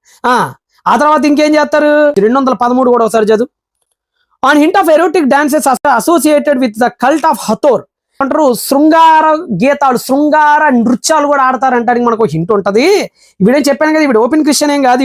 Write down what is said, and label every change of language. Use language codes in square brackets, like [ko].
[te] ఆ తర్వాత ఇంకేం చేస్తారు, 213 కూడా ఒకసారి చదువు. [en] On hint of erotic dances associated with the cult of Hathor [te] అంటారు. శృంగార గీతాలు, శృంగార నృత్యాలు కూడా ఆడతారంటానికి మనకు హింట్ ఉంటది. ఈవిడేం చెప్పాను కదా, ఈవిడ ఓపెన్ క్రిస్టియన్ ఏం కాదు.